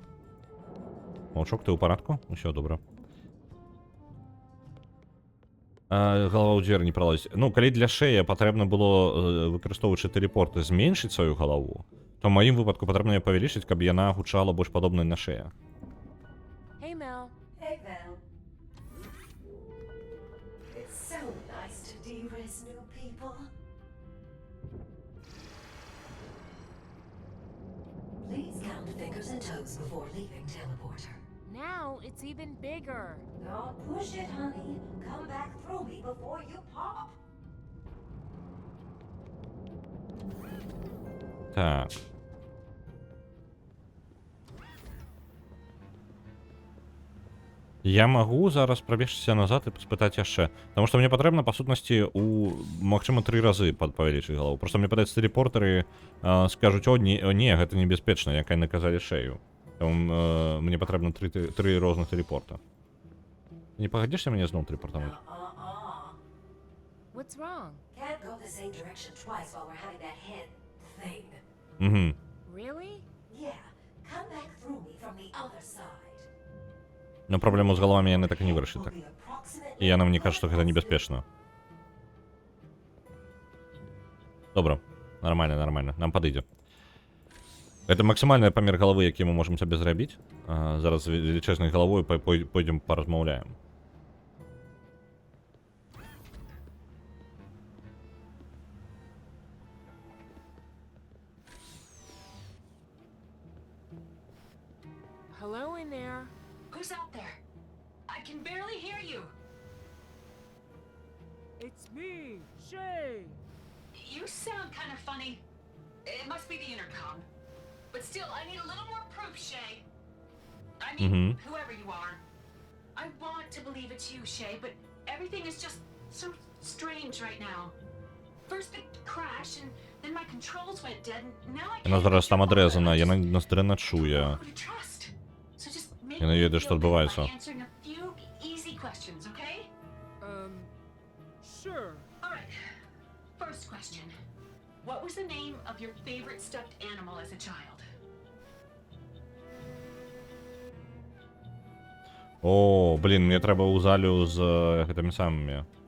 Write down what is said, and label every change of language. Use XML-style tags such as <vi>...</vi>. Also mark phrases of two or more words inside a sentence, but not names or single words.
<be>Ваўчок, ты ў парадку? Усё добра. Галава ў дзверы не пралазіць. Ну, калі для Шэя патрэбна было, выкарыстоўваючы тэлепорты, зменшыць сваю галаву, то ў маім выпадку патрэбна яе павялічыць, каб яна гучала больш падобна на Шэя.</be> <en>Hey, Mel. Hey, Val. It's so nice to de-risk new people. Please count fingers and toes before leaving teleporter. Now it's even bigger. Don't push it, honey. Come back through me before you pop.</en> <be>Так. Я магу зараз прабегчыся назад і спытаць яшчэ. Таму што мне патрэбна, па сутнасці, магчыма, 3 разы павялічыць галаву. Проста мне падаецца, тэлепортары скажуць: о, не, гэта небяспечна, як яны казалі Шэю. Таму мне патрэбна 3 розных тэлепорта. Не пагадзішся мяне зноў тэлепортаваць?</be> <en>What's wrong? Can't go the same direction twice while we're having that head thing. Really? Yeah, come back through me from the other side.</en> <be>Но праблему з галавамі яны так і не вырашылі, так. І яна мне кажа, што гэта небяспечна. Добра, нармальна, нам падыдзе. Гэта максімальны памер галавы, які мы можам сабе зрабіць. Зараз з велічэзнай галавой пойдзем паразмаўляем.</be> <en>Hello in there. Who's out there? I can barely hear you. It's me, Shay. You sound kind of funny. It must be the intercom. But still, I need a little more proof, Shay. I mean, whoever you are. I want to believe it's you, Shay, but everything is just so strange right now. First the crash, and then my controls went dead, and now I can't...</en> <be>Яна зараз там адрезана, яна нас дрэнна чуе.</be> <en>Who to trust? So just make</en> <be>Яна</be> <en>me</en> <be>ведае, што</be> <en>feel better</en> <be>адбываецца.</be> <en>by answering a few easy questions, okay? Sure. All right. First question. What was the name of your favorite stuffed animal as a child?</en> <be>О, блін, мне трэба ў залю з гэтымі самымі.</be>